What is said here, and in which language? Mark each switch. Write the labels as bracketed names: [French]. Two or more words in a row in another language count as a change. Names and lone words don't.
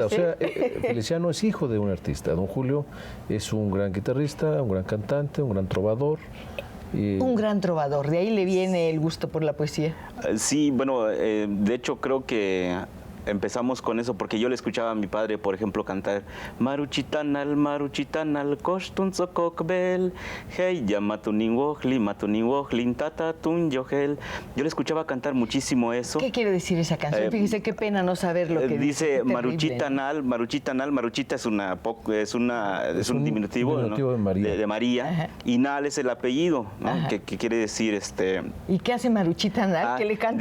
[Spanish] o sea, Feliciano es hijo de un artista. Don Julio es un gran guitarrista, un gran cantante, un gran trovador. Un gran trovador, de ahí le viene el gusto por la poesía. Sí, bueno, de hecho creo que empezamos con eso porque yo le escuchaba a mi padre, por ejemplo, cantar Maruchitanal, Kostun Sokokbel, Hey, Matuninwohlin, Tatatun Yohel. Yo le escuchaba cantar muchísimo eso. ¿Qué quiere decir esa canción? Fíjese qué pena no saber lo que dice. Maruchitanal, Maruchita es un diminutivo, ¿no? de María. De María. Ajá. Y Nal es el apellido, ¿no? Que quiere decir ¿Y qué hace Maruchitanal? Que le canta